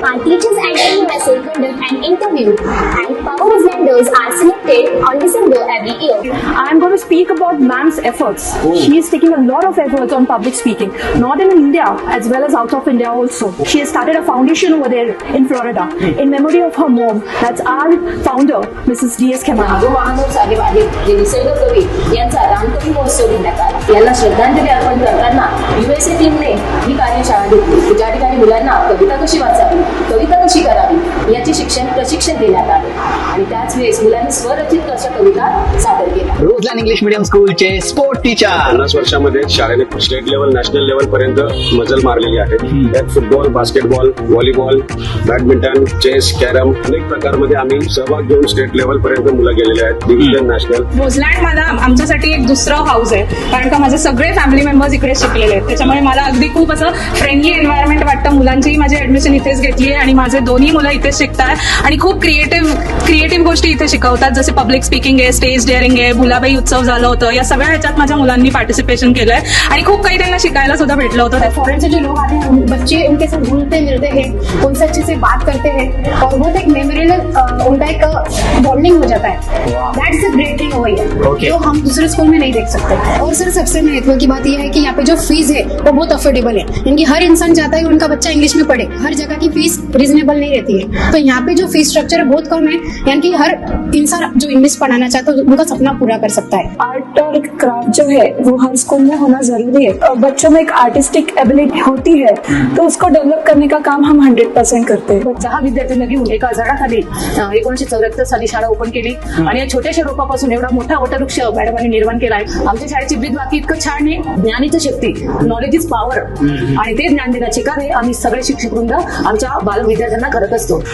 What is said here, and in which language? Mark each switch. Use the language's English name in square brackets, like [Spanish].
[English] My teachers and team members conduct an interview, and power vendors are selected on December every year. I'm going to speak about ma'am's efforts. She is taking a lot of efforts on public speaking, not in India as well as out of India also. She has started a foundation over there in Florida in memory of her mom. That's our founder, Mrs. D.S. Kemani. [Marathi] जो महानव साहेब आहेत जे निसर्ग कवी यांचा रामकवी महोत्सव घेण्यात आला. यांना श्रद्धांजली अर्पण करताना USA टीमने ही कार्यशाळा घेतली. ज्या ठिकाणी मुलांना कविता कशी वाचावी, कविता कशी करावी याचे प्रशिक्षण देण्यात आले आणि त्याच वेळेस मुलांनी स्वरचित अशा कविता सादर केल्या. रोजलँड इंग्लिश मीडियम स्कूलचे स्पोर्ट टीचर 50 वर्षामध्ये शाळेने स्टेट लेवल, नॅशनल लेवल पर्यंत मजल मारलेली आहे. त्यात football, basketball, volleyball, badminton, chess, carrom अनेक प्रकारमध्ये आम्ही सहभाग घेऊन स्टेट लेवल पर्यंत मुलं गेलेले आहेत. Division, national. रोजलँड मला आमच्यासाठी एक दुसरं हाऊस आहे, कारण का माझे सगळे फॅमिली मेंबर्स इकडे शिकलेले आहेत. त्याच्यामुळे मला अगदी खूप असं फ्रेंडली एन्व्हायरमेंट वाटतं. मुलांचीही माझी ऍडमिशन इथेच घेतली आहे आणि माझे दोन्ही मुलं इथेच शिकतात आणि खूप क्रिएटिव्ह गोष्टी इथे शिकवतात. जसे पब्लिक स्पीकिंग आहे, स्टेज डेअरिंग आहे, भुलाबाई उत्सव झालं होतं. या सगळ्या ह्याच्यात माझ्या मुलांनी पार्टिसिपेशन केलंय आणि खूप काही त्यांना शिकायला सुद्धा भेटलं होतं. [Hindi] फॉरेन से जो लोग आते हैं बच्चे उनके साथ घुलते मिलते हैं, उनसे अच्छे से बात करते हैं और वो एक मेमोरियल उनका एक बॉन्डिंग हो जाता है. [English] that's a great thing over here [Hindi] जो हम दूसरे स्कूल में नहीं देख सकते. और सर सबसे महत्व की बात यह है कि यहाँ पे जो फीस है वो बहुत अफोर्डेबल है, यानी कि हर इंसान चाहता है कि उनका बच्चा इंग्लिश में पढ़े. हर जगह की फीस रीजनेबल नहीं रहती है, तो यहाँ पे जो फीस स्ट्रक्चर है बहुत कम है, यानी कि हर इंसान जो इंग्लिश पढ़ाना चाहता है उनका सपना पूरा कर सकता है. आर्ट और क्राफ्ट जो है वो हर स्कूल में होना जरूरी है. बच्चों में एक आर्टिस्टिक एबिलिटी होती है तो उसको डेव्हलप करने का काम हम 100% करते हैं. [Marathi] 6 विद्यार्थ्यांना घेऊन एका झाडाखाली 1974 साली शाळा ओपन केली आणि या छोट्याशा रोपापासून एवढा मोठा वटवृक्ष मॅडमांनी निर्माण केलाय. आमच्या शाळेची ब्रीदवाक्य इतकं छान आहे, ज्ञानीच शक्ती, [English] knowledge is power, [Marathi] आणि ते ज्ञान देण्याचे कार्य आम्ही सगळे शिक्षक वृंद आमच्या बाल विद्यार्थ्यांना करत असतो.